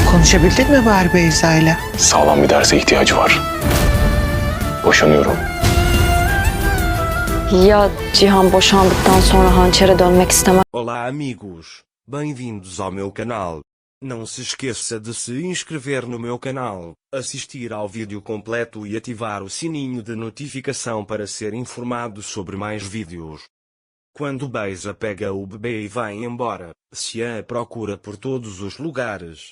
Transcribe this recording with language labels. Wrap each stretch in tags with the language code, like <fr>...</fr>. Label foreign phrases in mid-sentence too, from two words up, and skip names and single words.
<tr>Konuşabildin mi bari Beyza'yla? Sağlam bir derse ihtiyacı var. Boşanıyorum. Ya Cihan boşandıktan sonra hançere dönmek istemez?</tr> <pt>Olá amigos, bem-vindos ao meu canal. Não se esqueça de se inscrever no meu canal, assistir ao vídeo completo e ativar o sininho de notificação para ser informado sobre mais vídeos. Quando Beiza pega o bebê e vai embora, Cian a procura por todos os lugares.</pt>